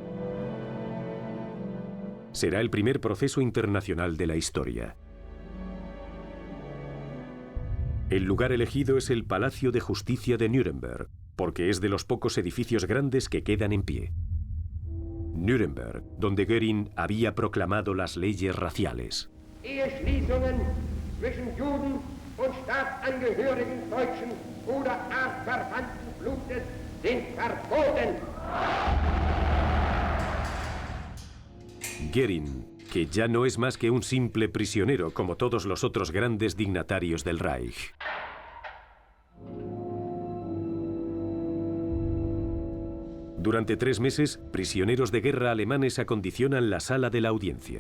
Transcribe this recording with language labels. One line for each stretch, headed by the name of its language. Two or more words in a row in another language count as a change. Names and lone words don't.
Spanish: Será el primer proceso internacional de la historia. El lugar elegido es el Palacio de Justicia de Nuremberg, porque es de los pocos edificios grandes que quedan en pie. Nuremberg, donde Göring había proclamado las leyes raciales.
German: Eheschließungen zwischen Juden und Staatsangehörigen deutschen oder artverwandten Blutes sind verboten.
Spanish: Göring, que ya no es más que un simple prisionero como todos los otros grandes dignatarios del Reich. Durante 3 meses, prisioneros de guerra alemanes acondicionan la sala de la audiencia.